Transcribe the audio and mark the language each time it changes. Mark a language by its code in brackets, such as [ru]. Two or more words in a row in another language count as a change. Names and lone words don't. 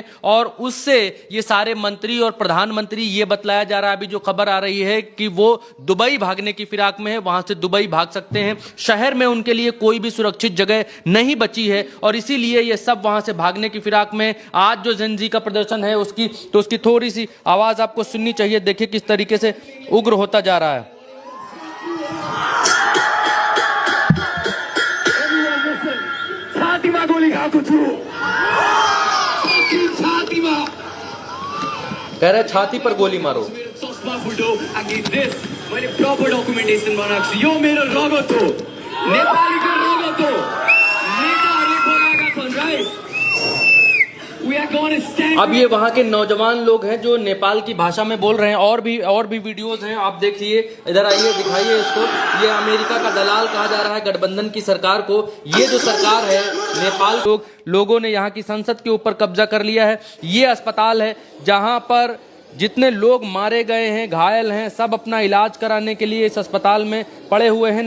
[hi] और उससे ये सारे मंत्री और प्रधानमंत्री, ये बतलाया जा रहा है, अभी जो खबर आ रही है कि वो दुबई भागने की फिराक में है, वहां से दुबई भाग सकते हैं। शहर में उनके लिए कोई भी सुरक्षित जगह नहीं बची है और इसीलिए ये सब वहां से भागने की फिराक में। आज जो जेन जी का प्रदर्शन है उसकी थोड़ी सी आवाज आपको सुननी चाहिए। देखिए किस तरीके से उग्र होता जा रहा है। [ne] गोली खाएको छु, छातीमा [hi] कह रहे छाती पर गोली मारो। [ne] चस्मा फुटो आगे देश, मैले [en] proper documentation [ne] बनाएको छु। यो मेरो रगत हो, नेपालीको रगत हो। नेताहरूले बनाएका छन् राइट। [hi] अब ये वहाँ के नौजवान लोग हैं जो नेपाल की भाषा में बोल रहे हैं। और भी वीडियोस हैं, आप देखिए, इधर आइए, दिखाइए इसको। ये अमेरिका का दलाल कहा जा रहा है गठबंधन की सरकार को। ये जो सरकार है नेपाल, लोगों ने यहाँ की संसद के ऊपर कब्जा कर लिया है। ये अस्पताल है जहाँ पर जितने लोग मारे गए हैं, घायल हैं, सब अपना इलाज कराने के लिए इस अस्पताल में पड़े हुए हैं।